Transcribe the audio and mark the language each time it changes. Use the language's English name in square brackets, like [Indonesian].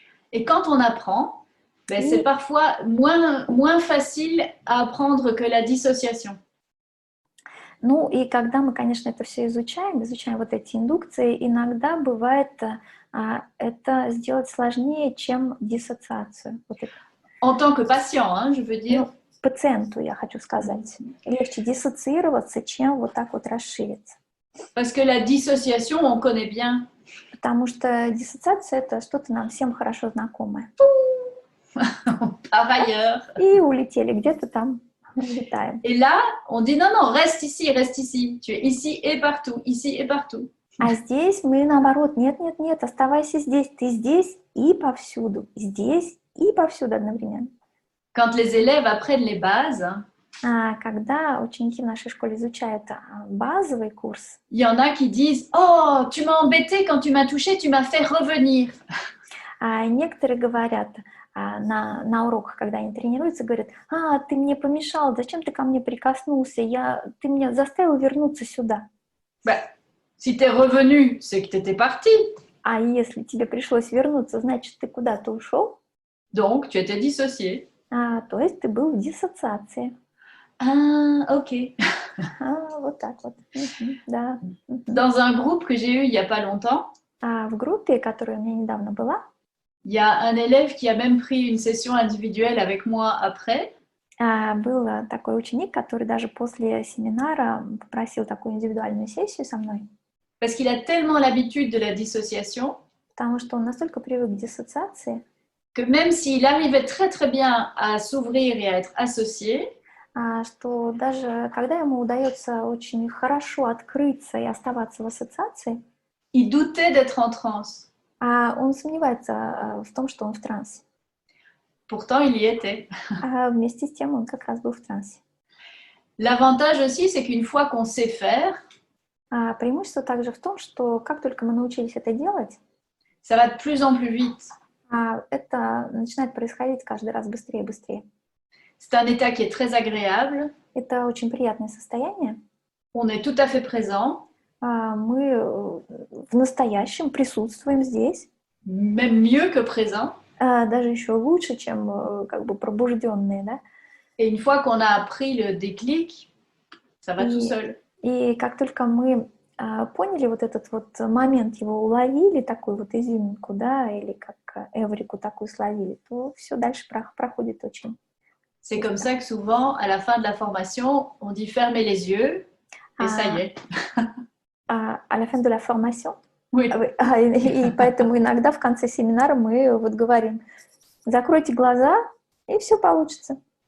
[French] Et quand on apprend, c'est parfois moins facile à apprendre que la dissociation. [Russian] Ну и когда мы, конечно, это все изучаем вот эти индукции, иногда бывает это сделать сложнее, чем диссоциацию. Вот [French] En tant que patient, hein, je veux dire. [Russian] Пациенту, я хочу сказать. Легче диссоциироваться, чем вот так вот расшириться. [French] Parce que la dissociation, on connaît bien. [Russian] Потому что диссоциация — это что-то нам всем хорошо знакомое. [French] Par ailleurs. [Russian] И улетели где-то там. Летаем. [French] Et là, on dit non, reste ici. Tu es ici et partout. [Russian] А здесь мы наоборот, нет, оставайся здесь. Ты здесь и повсюду. Здесь и повсюду одновременно. [French] Quand les élèves apprennent les bases, [Russian] когда ученики в нашей школе изучают базовый курс, [French] il y en a qui disent oh, tu m'as embêté quand tu m'as touché, tu m'as fait revenir. [Russian] Некоторые говорят на уроках, когда они тренируются, говорят: ты мне помешал, зачем ты ко мне прикоснулся, ты меня заставил вернуться сюда. [French] Si t'es revenu, c'est que t'étais parti. [Russian] А если тебе пришлось вернуться, значит, ты куда-то ушел. [French] Donc, tu étais dissocié. [Russian] То есть ты был в диссоциации. [French] Ok. [Russian] Вот так вот. Да. [French] Dans un groupe que j'ai eu il n'y a pas longtemps, [Russian] в группе, которая у меня недавно была, [French] il y a un élève qui a même pris une session individuelle avec moi après. [Russian] Был такой ученик, который даже после семинара попросил такую индивидуальную сессию со мной. [French] Parce qu'il a tellement l'habitude de la dissociation. [Russian] Потому что он настолько привык к диссоциации. [French] Que même s'il arrivait très très bien à s'ouvrir et à être associé, [Russian] что даже когда ему удается очень хорошо открыться и оставаться в ассоциации, [French] il doutait d'être en transe. [Russian] он сомневается в том, что он в трансе. [French] Pourtant, il y était. [Russian] А вместе с тем он как раз был в трансе. [French] L'avantage aussi, c'est qu'une fois qu'on sait faire, [Russian] Преимущество также в том, что как только мы научились это делать, [French] ça va de plus en plus vite. [Russian] это начинает происходить каждый раз быстрее и быстрее. [French] C'est un état qui est très agréable. [Russian] Это очень приятное состояние. [French] On est tout à fait présent. [Russian] Мы в настоящем присутствуем здесь. [French] Même mieux que présent. [Russian] Даже еще лучше, чем как бы пробужденные, да? [French] Et une fois qu'on a appris le déclic, ça va tout seul. [Russian] И как только мы поняли вот этот вот момент, его уловили, такую вот изюминку, да, или как эврику такую словили, то все дальше проходит очень. [French] C'est comme ça que souvent, à la fin de la formation, on dit fermez les yeux et ça y est. À la fin de la formation? Oui. [Russian] И поэтому иногда в конце семинара мы вот говорим, закройте глаза, и все получится.